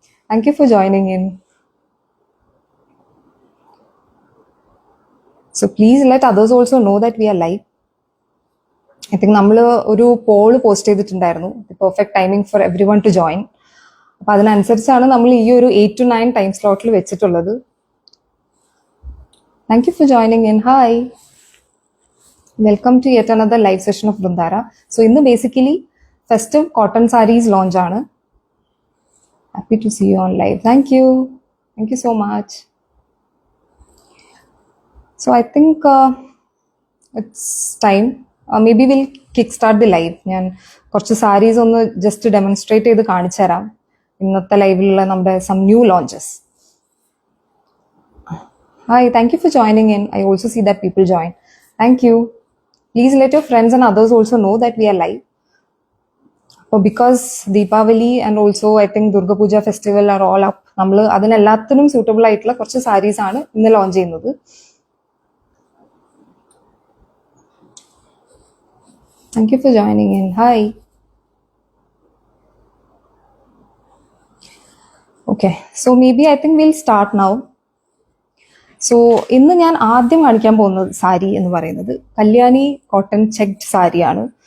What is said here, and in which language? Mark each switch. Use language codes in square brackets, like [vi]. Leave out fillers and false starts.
[en] Thank you for joining in. So please let others also know that we are live. I think [ml] നമ്മൾ ഒരു Paul post ചെയ്തിട്ടുണ്ടായിരുന്നു, [en] the perfect timing for everyone to join. [ml] അപ്പോൾ അതിനനുസരിച്ചാണ് നമ്മൾ ഈ ഒരു 8 to 9 time സ്ലോട്ടിൽ വെച്ചിട്ടുള്ളത്. [en] Thank you for joining in. Hi. Welcome to yet another live session of Vrundara. [ml] So ഇന്ന് basically [en] festive cotton sarees launch [ml] ആണ്. [en] Happy to see you on live. Thank you so much. So I think it's time. Maybe we'll kickstart the live. [ml] ഞാൻ കുറച്ച് സാരീസ് ഒന്ന് just demonstrate ചെയ്ത് കാണിച്ചു തരാം ഇന്നത്തെ ലൈവിലുള്ള നമ്മുടെ [en] some new launches. Hi, thank you for joining in. I also see that people join. Thank you. Please let your friends and others also know that we are live. Because Deepavali and also I think Durga Puja festival are all up. [ml] നമ്മൾ അതിനെല്ലാത്തിനും suitable ആയിട്ടുള്ള കുറച്ച് സാരീസ് ആണ് ഇന്ന് launch ചെയ്യുന്നത്. [en] Thank you for joining in. Hi. Okay, so maybe I think will start now. [ml] So ഇന്ന് ഞാൻ ആദ്യം കാണിക്കാൻ പോകുന്ന സാരി എന്ന് പറയുന്നത് കല്യാണി കോട്ടൺ ചെക്ഡ് സാരിയാണ്.